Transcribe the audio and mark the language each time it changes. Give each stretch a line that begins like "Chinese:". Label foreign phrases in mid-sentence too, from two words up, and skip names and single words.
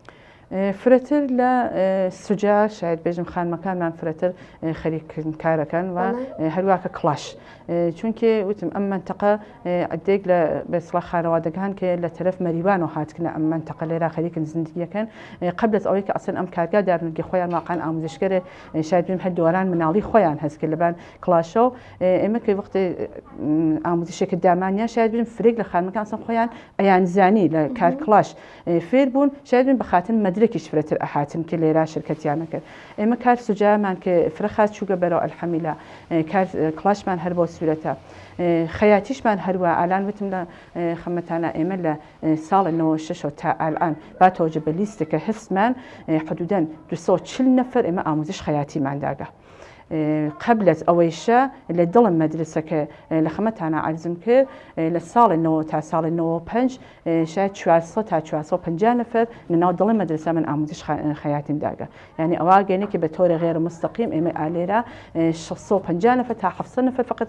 Southern Kurdish: فرەتر لە سوجا شاید بێژم خانمەکانمان فرەتر خەریکردن کارەکەن و هەروواکە کڵاش چونکە وتم ئەم منتەقە عدێک لە بەسڵە خانەوادەکان کە لە تەرەف مەریوان و هاتکن ئەم منتەقە لێرا خەریکن زندگیەکەن
Persian: قبل از
Southern Kurdish: ئەوەی کە ئەسن ئەم کارگا دارنگی خۆیان واقعاً ئامۆزشکەرە شاید بیم هەر دوواران مناڵی خۆیان هەست کرد لەبان کڵاشە و ئێمە کە وەختی ئامۆزشێکی دامانیان شاید بیم فرێک لە خانمەکان سم خۆیان ئەیان زانی لە کار کڵاش فێر بوون شاید بیم بەخاتن مەدرێکیش فرەتر ئەهاتن کە لێرا شرکەتیانە کرد ئێمە کار سوجامان کە فرەخات چووگە بەرەو ئەلحەمیلا کار کڵاشمان هەر بۆ سوورەتە خەیاتیشمان هەروە ئالان وتم لە خەمەتانە ئێمە لە ساڵی 96 تا ئالان با تەوەجە بە لیستێکە هەستمان حدوداً 240 نەفەر ئێمە ئامۆزش خەیاتیمانداگە
Persian: قبل از
Southern Kurdish: ئەوەیشە لە دڵم مەدرسەکە لە خەمەتانە عەرزم کرد لە ساڵی 90 تا ساڵی 95 شاید 400 تا 450 نەفەر لەناو دڵی مەدرسە من ئامۆزش خەیاتیم داگە یعنی ئەوە گەنێکی بە تۆری غێر مستەقیم ئێمە ئالێرە 650 نەفەر تا 700 نەفەر فقط